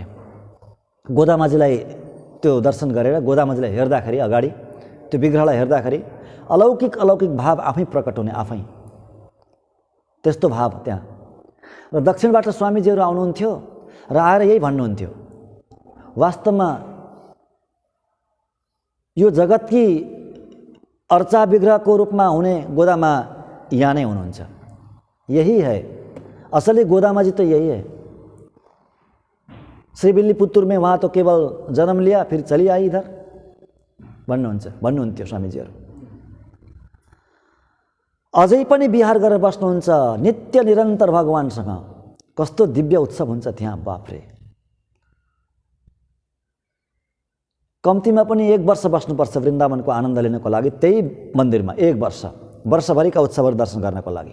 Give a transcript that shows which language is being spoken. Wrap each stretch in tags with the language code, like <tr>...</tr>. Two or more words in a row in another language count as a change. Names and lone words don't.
<ne>गोदामाजीलाई त्यो दर्शन गरेर, गोदामाजीलाई हेर्दाखेरि, अगाडि त्यो विग्रहलाई हेर्दाखेरि अलौकिक भाव आफै प्रकट हुने, आफै त्यस्तो भाव त्यहाँ। र दक्षिणबाट स्वामीजीहरू आउनुहुन्थ्यो र आएर यही भन्नुहुन्थ्यो, वास्तवमा यो जगतकी अर्चा विग्रहको रूपमा हुने गोदामा यहाँ नै हुनुहुन्छ।</ne> <hi>यही है असली गोदामाजी, तो यही है। श्रीविल्लीपुत्तुर में वहाँ तो केवल जन्म लिया फिर चली आई इधर</hi> <ne>भन्नुहुन्थ्यो स्वामीजीहरू। अझै पनि विहार गरेर बस्नुहुन्छ नित्य निरन्तर भगवानसँग। कस्तो दिव्य उत्सव हुन्छ त्यहाँ, बाफरे। कम्तीमा पनि 1 वर्ष बस्नुपर्छ वृन्दावनको आनन्द लिनको लागि, त्यही मन्दिरमा 1 वर्ष, वर्षभरिका उत्सवहरू दर्शन गर्नको लागि।</ne>